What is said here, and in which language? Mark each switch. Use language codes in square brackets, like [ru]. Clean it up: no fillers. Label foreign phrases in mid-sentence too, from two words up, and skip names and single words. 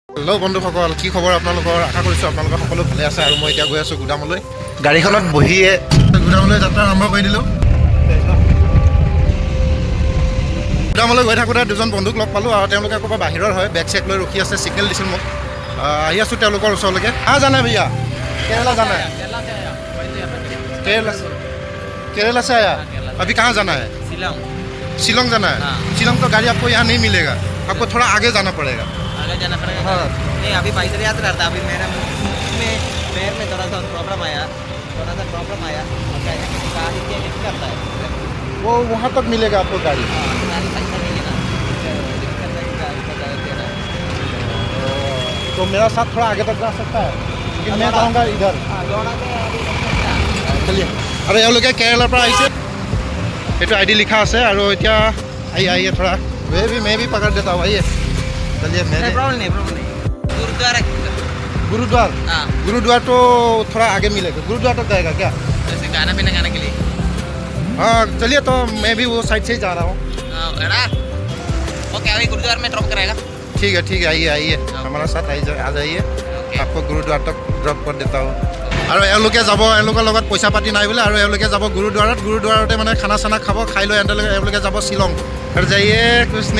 [as] হেল্ল' বন্ধুসকল, কি খবৰ আপোনালোকৰ? আশা কৰিছোঁ আপোনালোকৰ সকলো ভালে আছে। আৰু মই এতিয়া গৈ আছোঁ গুদামলৈ। গাড়ীখনত বহিয়ে গুদামলৈ যাত্ৰা আৰম্ভ কৰি দিলোঁ। গুদামলৈ গৈ থাকোঁতে দুজন বন্ধুক লগ পালোঁ আৰু তেওঁলোকে ক'ৰবাত বাহিৰৰ হয়, বেগ চেক লৈ ৰখি আছে, ছিগনেল দিছিল মোক। আহি আছোঁ তেওঁলোকৰ ওচৰলৈকে। জানে ভैया [hi] केरला जाना है? केरला से आया? अभी कहाँ जाना है? शिलोंग जाना है? शिलोंग तो गाड़ी आपको यहाँ नहीं मिलेगा, आपको थोड़ा आगे जाना पड़ेगा। आगे जाना पड़ेगा? हाँ। नहीं, अभी पैदल यात्रा था। अभी मेरा पैर में थोड़ा सा प्रॉब्लम आया और गाड़ी के लिफ्ट करता है वो वहाँ तक मिलेगा आपको गाड़ी? गाड़ी पैसा नहीं है ना, लिफ्ट करता है, गाड़ी का गाड़ी देना है। तो मेरा साथ थोड़ा आगे तक जा सकता है, लेकिन मैं जाऊँगा इधर। जोड़ा के अभी [as] চলিয়ে আৰু এওঁলোকে কেৰেলাৰ পৰা আহিছে। এইটো আইডি লিখা আছে আৰু এতিয়া আহিয়ে থোৰা [hi] मैं भी पकड़ देता हूँ। आइए चलिए। प्रॉब्लम नहीं गुरुद्वारा गुरुद्वार? हाँ, गुरुद्वार तो थोड़ा आगे मिलेगा। गुरुद्वार तक जाएगा क्या? जैसे गाना पीना गाने के लिए। हाँ चलिए, तो मैं भी वो साइड से ही जा रहा हूँ। वो क्या है, गुरुद्वारा में ड्रॉप कराएगा? ठीक है आइए हमारा साथ आ जाइए। आपको गुरुद्वार तक ड्रप कर देता हूँ। [as] আৰু এওঁলোকে যাব, এওঁলোকৰ লগত পইচা পাতি নাই বোলে, আৰু এওঁলোকে যাব গুৰুদ্বাৰতে মানে খানা চানা খাব, খাই লৈ এওঁলোকে যাব শ্বিলং। আৰু যাইয়ে [hi] कुछ नहीं।